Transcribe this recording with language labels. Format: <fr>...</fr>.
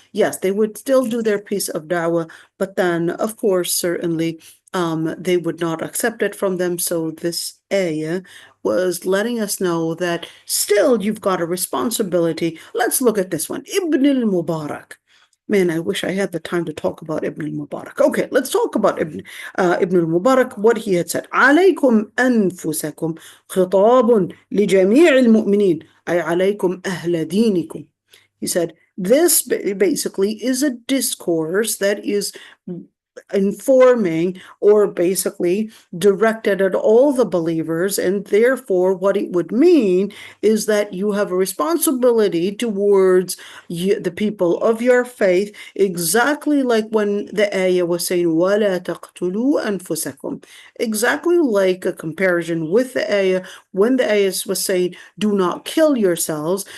<en>Yes, they would still do their piece of da'wah, but then, of course, certainly, they would not accept it from them. So this ayah was letting us know that still you've got a responsibility. Let's look at this one. Ibn al-Mubarak. Man, I wish I had the time to talk about Ibn al-Mubarak. Okay, let's talk about Ibn al-Mubarak, what he had said.</en> <ar>عليكم أنفسكم خطاب لجميع المؤمنين أي عليكم أهل دينكم.</ar> <en>He said, this basically is a discourse that is informing or basically directed at all the believers, and therefore what it would mean is that you have a responsibility towards the people of your faith, exactly like when the ayah was saying</en> <ar>وَلَا تَقْتُلُوا أَنفُسَكُمْ,</ar> <en>exactly like a comparison with the ayah when the ayah was saying do not kill yourselves.</en>